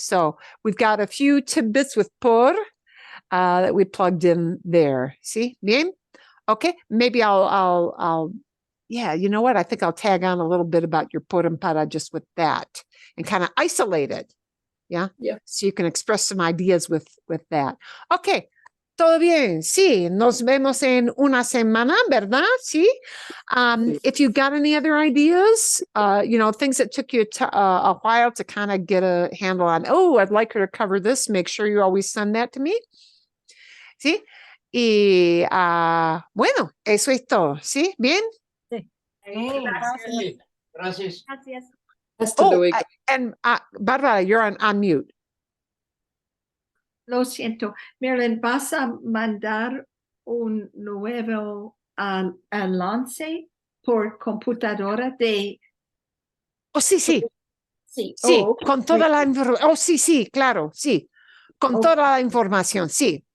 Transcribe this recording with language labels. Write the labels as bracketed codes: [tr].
[en] So we've got a few tidbits with por that we plugged in there. See? Bien? Okay. Maybe I'll you know what? I think I'll tag on a little bit about your por en para just with that and kind of isolate it. Yeah? So you can express some ideas with that. [es] Okay. Todo bien. Sí. Nos vemos en una semana, ¿verdad? Sí. [en] If you've got any other ideas, things that took you a while to kind of get a handle on, I'd like her to cover this, make sure you always send that to me. [es] Sí. Y bueno, eso es todo. ¿Sí? ¿Bien? Gracias. [en] And Barbara, you're on mute. [es] Lo siento. Marilyn, ¿vas a mandar un nuevo enlace por computadora de... Sí. Sí, [en] okay. [es] con toda la información. Sí, claro, sí. Con toda la información, sí.